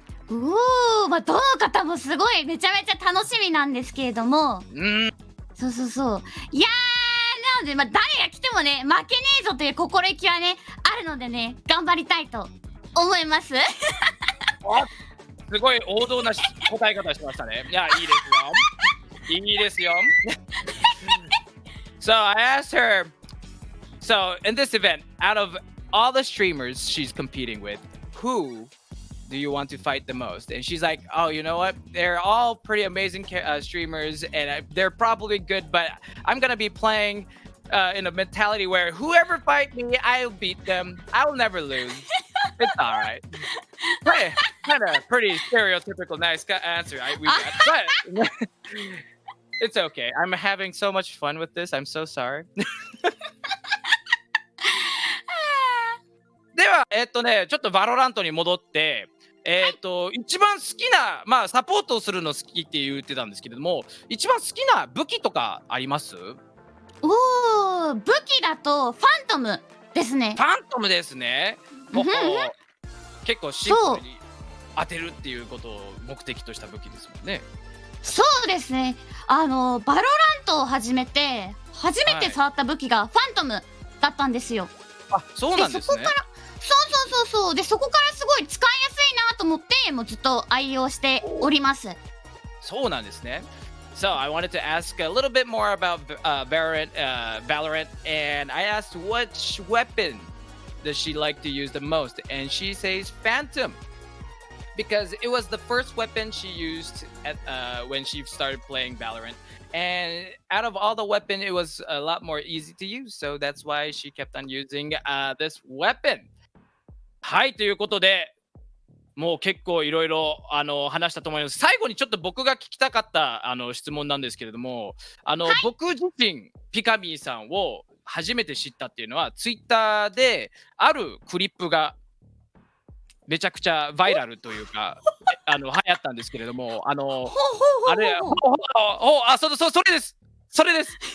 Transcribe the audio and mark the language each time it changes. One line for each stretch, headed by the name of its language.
Japanese: どの方もすごいめちゃめちゃ楽しみなんですけれども、そうそうそう、いやー、なので誰が来てもね負けねえぞという心意気はねあるのでね、頑張りたいと思います。すごい王道な答え方しましたね。いや、いいですよ。いいですよ。
English: So I asked her, so in this event, out of all the streamers she's competing with, who do you want to fight the most? And she's like, oh, you know what? They're all pretty amazing streamers, and they're probably good, but I'm gonna be playing in a mentality where whoever fight me, I'll beat them. I'll never lose. It's all right. Kind of pretty stereotypical nice answer we got, but it's okay. I'm having so much fun with this. I'm so sorry.
Japanese: では、ちょっとバロラントに戻って、一番好きな、サポートをするの好きって言ってたんですけれども、一番好きな武器とかあります？武器だとファントムですね。ファントムですね。結構シンプルに当てるっていうことを目的とした武器ですもんね。そうですね。バロラントを始めて初めて触った武器がファントムだったんですよ。あ、そうなんですね。そこからそうで、そこからすごい使いやすいなと思ってもうずっと愛用しております。そうなんですね。
English: So I wanted to ask a little bit more about Valorant, and I asked which weapon does she like to use the most, and she says Phantom because it was the first weapon she used when she started playing Valorant, and out of all the weapon, it was a lot more easy to use, so that's why she kept on using this weapon.
Japanese: はい、ということで。もう結構いろいろ話したと思います。最後にちょっと僕が聞きたかった質問なんですけれども、僕自身ピカミーさんを初めて知ったっていうのはツイッターであるクリップがめちゃくちゃバイラルというか流行ったんですけれども、あれそれです。それです。